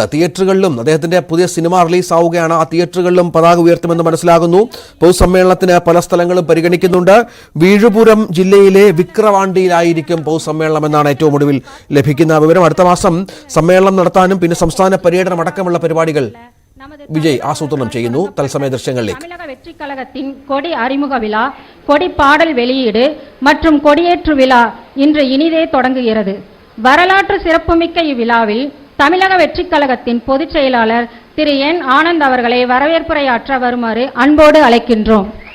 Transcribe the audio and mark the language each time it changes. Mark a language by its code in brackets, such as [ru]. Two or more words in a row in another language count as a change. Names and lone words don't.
[ml] തിയേറ്ററുകളിലും അദ്ദേഹത്തിന്റെ പുതിയ സിനിമ റിലീസ് ആവുകയാണ്. ആ തിയേറ്ററുകളിലും പതാക ഉയർത്തുമെന്ന് മനസ്സിലാകുന്നു. പൊതുസമ്മേളനത്തിന് പല സ്ഥലങ്ങളും പരിഗണിക്കുന്നുണ്ട്. വീഴുപുരം ജില്ലയിലെ വിക്രവാണ്ടിയിലായിരിക്കും പൊതുസമ്മേളനം എന്നാണ് ഏറ്റവും ഒടുവിൽ ലഭിക്കുന്ന വിവരം. അടുത്ത മാസം സമ്മേളനം നടത്താനും പിന്നെ സംസ്ഥാന പര്യടനം അടക്കമുള്ള പരിപാടികൾ വിജയ് ആസൂത്രണം ചെയ്യുന്നു. തത്സമയ ദൃശ്യങ്ങളിലേക്ക്. [ta] தமிழக வெற்றி கழகத்தின் கொடி அறிமுக விழா, கொடி பாடல் வெளியீடு மற்றும் கொடியேற்று விழா இன்று இனிதே தொடங்குகிறது. வரலாற்று சிறப்புமிக்க இவ்விழாவில் தமிழக வெற்றி கழகத்தின் பொதுச் செயலாளர் திரு என் ஆனந்த் அவர்களை வரவேற்புரையாற்ற வருமாறு அன்போடு அழைக்கின்றோம்.